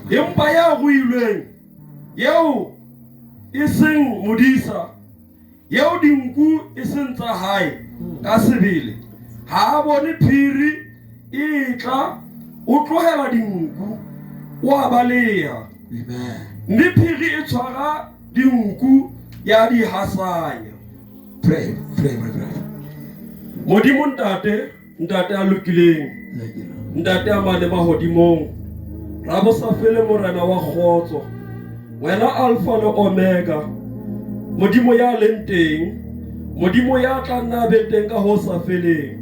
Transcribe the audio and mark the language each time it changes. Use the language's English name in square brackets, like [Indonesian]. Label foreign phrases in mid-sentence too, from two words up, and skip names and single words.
[Southern Sotho] Empa ya ruilweng yeo e seng modisa, yeo dinku e seng tsa hae ka sebele, ha a bone phiri e tla o tlohela dinku o a baleha. Amen. Mme phiri e tshwara dinku ya di hasanya. [English] Pray my brother. [Southern Sotho] Modimo ntate a lokileng, [English] Thank you Lord. [Southern Sotho] ntate a mane mahodimong, ra bo sa fele morena wa kgotso, wena Alpha le Omega, modimo ya leng teng, modimo ya tla nna be teng ka ho sa feleng.